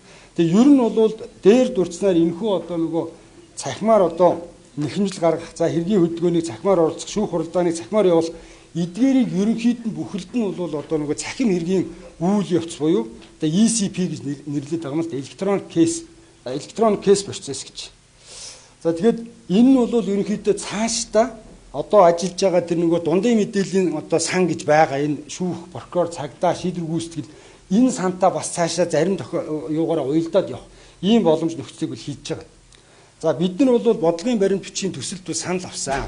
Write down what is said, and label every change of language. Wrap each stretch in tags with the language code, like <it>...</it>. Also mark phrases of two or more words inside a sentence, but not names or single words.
<mn>Тэгээ ер нь бол дээр дурдсанаар энэхүү одоо нөгөө цахимаар одоо нэхэмжил гаргах за хэргийн хөдөлгөөнийг цахимаар оролцох шүүх хуралдааныг цахимаар явуулах эдгээрийг ерөнхийд нь бүхэлд нь бол одоо нөгөө цахим хэргийн үйл явц буюу одоо ECP гэж нэрлэдэг байгаа юм л да</mn> <en>electronic case process</en> <mn>гэж. За тэгэхээр энэ нь бол ерөнхийдөө цаашдаа одоо ажиллаж байгаа тэр нөгөө дундын мэдээллийн одоо сан гэж байгаа энэ шүүх, прокурор, цагдаа, шийдвэр гүйцэтгэл энэ сантаа бас цаашаа зарим юугаараа уялдаад явах ийм боломж нөхцөлийг бол хийж байгаа. За бид нар бол бодлогын баримт бичгийн төсөлд санал авсан.</mn>